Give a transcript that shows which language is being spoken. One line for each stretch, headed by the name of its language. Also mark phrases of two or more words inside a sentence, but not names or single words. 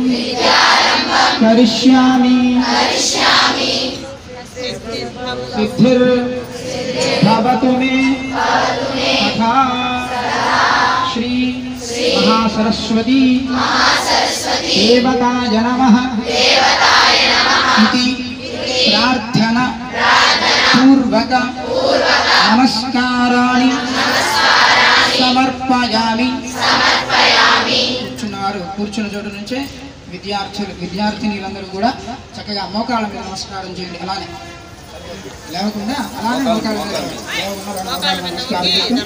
Sanskrit: करिष्यामि सिद्धिर्भवतु मे तथा श्री महासरस्वती देवताय नमः इति प्रार्थना पूर्वक नमस्काराणि समर्पयामि।
Telugu: కూర్చున్న చోటు నుంచే విద్యార్థినులందరూ కూడా చక్కగా మోకాళ్ళ మీద నమస్కారం చేయండి. అలానే లేవకుండా అలానే మోకాళ్ళ మీద నమస్కారం చేయండి.